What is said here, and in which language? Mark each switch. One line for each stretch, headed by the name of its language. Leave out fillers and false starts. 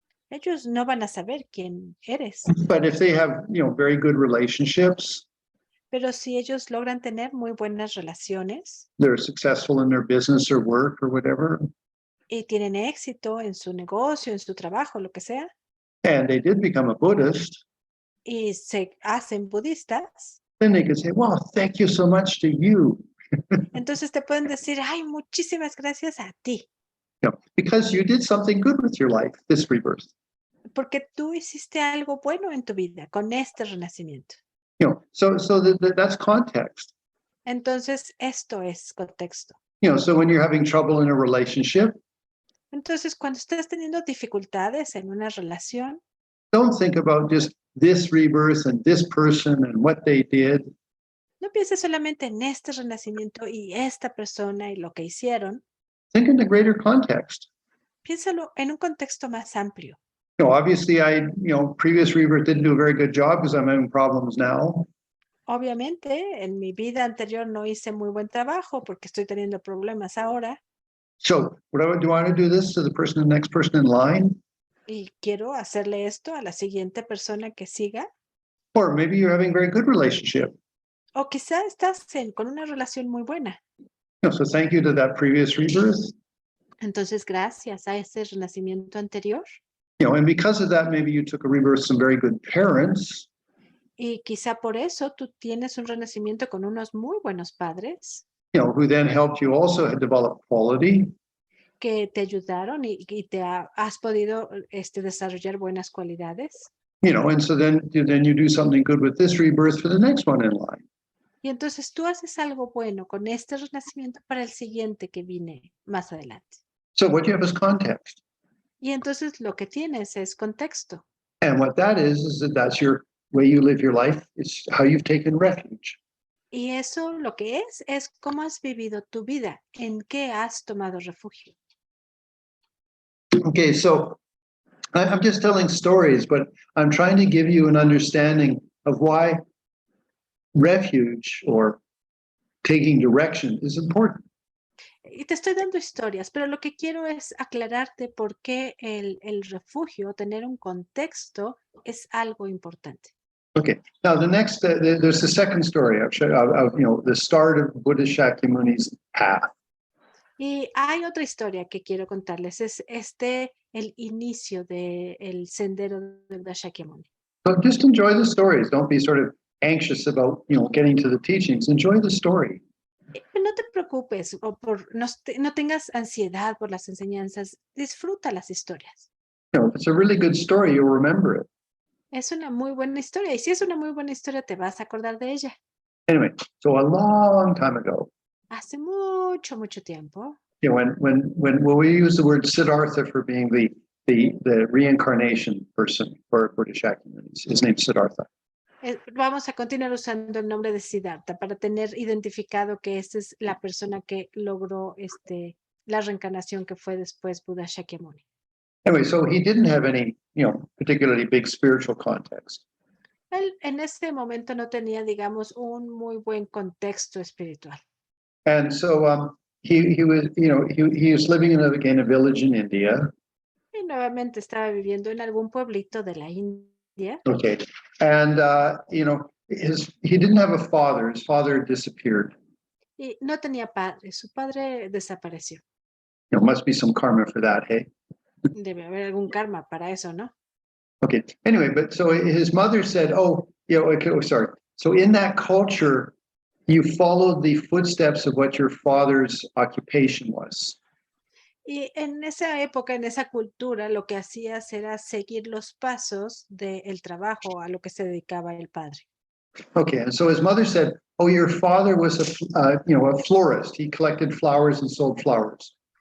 Spanish: Ellos no van a saber quién eres,
English: But if they have, very good relationships,
Spanish: pero si ellos logran tener muy buenas relaciones
English: they're successful in their business or work or whatever,
Spanish: y tienen éxito en su negocio, en su trabajo, lo que sea,
English: and they did become a Buddhist,
Spanish: y se hacen budistas,
English: then they could say, well, thank you so much to you,
Spanish: entonces te pueden decir, ay, muchísimas gracias a ti,
English: because you did something good with your life, this rebirth.
Spanish: porque tú hiciste algo bueno en tu vida con este renacimiento.
English: So that's context.
Spanish: Entonces, esto es contexto.
English: So when you're having trouble in a relationship,
Spanish: Entonces, cuando estás teniendo dificultades en una relación,
English: don't think about just this rebirth and this person and what they did.
Spanish: no pienses solamente en este renacimiento y esta persona y lo que hicieron.
English: Think in the greater context.
Spanish: Piénsalo en un contexto más amplio.
English: Obviously previous rebirth didn't do a very good job because I'm having problems now.
Spanish: Obviamente, en mi vida anterior no hice muy buen trabajo porque estoy teniendo problemas ahora
English: So do I want to do this to the next person in line?
Spanish: y quiero hacerle esto a la siguiente persona que siga.
English: Or maybe you're having a very good relationship.
Spanish: O quizá estás con una relación muy buena.
English: So thank you to that previous rebirth.
Spanish: Entonces, gracias a ese renacimiento anterior.
English: And because of that, maybe you took a rebirth with some very good parents.
Spanish: Y quizá por eso tú tienes un renacimiento con unos muy buenos padres
English: Who then helped you also develop quality.
Spanish: que te ayudaron y te has podido desarrollar buenas cualidades.
English: And so then you do something good with this rebirth for the next one in line.
Spanish: Y entonces tú haces algo bueno con este renacimiento para el siguiente que viene más adelante.
English: So what you have is context.
Spanish: Y entonces lo que tienes es contexto.
English: And what that is that that's your way you live your life. It's how you've taken refuge.
Spanish: Y eso lo que es cómo has vivido tu vida, en qué has tomado refugio.
English: Okay, so I'm just telling stories, but I'm trying to give you an understanding of why refuge or taking direction is important.
Spanish: Y te estoy dando historias, pero lo que quiero es aclararte por qué el refugio, tener un contexto, es algo importante.
English: Okay, now the next, there's the second story of the start of Buddha Shakyamuni's path.
Spanish: Y hay otra historia que quiero contarles, es el inicio del sendero de Buda Shakyamuni.
English: So just enjoy the stories. Don't be sort of anxious about, getting to the teachings. Enjoy the story.
Spanish: No te preocupes o no tengas ansiedad por las enseñanzas, disfruta las historias.
English: If it's a really good story, you'll remember it.
Spanish: Es una muy buena historia y si es una muy buena historia te vas a acordar de ella.
English: Anyway, so a long time ago,
Spanish: Hace mucho tiempo,
English: when we use the word Siddhartha for being the reincarnation person for Buddha Shakyamuni, his name's Siddhartha.
Spanish: Vamos a continuar usando el nombre de Siddhartha para tener identificado que esta es la persona que logró la reencarnación que fue después Buda Shakyamuni.
English: Anyway, so he didn't have any, particularly big spiritual context.
Spanish: Él en ese momento no tenía, digamos, un muy buen contexto espiritual.
English: And so he was living in a village in India.
Spanish: Y nuevamente estaba viviendo en algún pueblito de la India.
English: Okay, and he didn't have a father. His father disappeared.
Spanish: Y no tenía padre, su padre desapareció.
English: Must be some karma for that, hey?
Spanish: Debe haber algún karma para eso, ¿no?
English: Okay, anyway, but so his mother said, sorry. So in that culture, you followed the footsteps of what your father's occupation was.
Spanish: Y en esa época, en esa cultura, lo que hacías era seguir los pasos del trabajo a lo que se dedicaba el padre.
English: Okay, and so his mother said, your father was a florist. He collected flowers and sold flowers.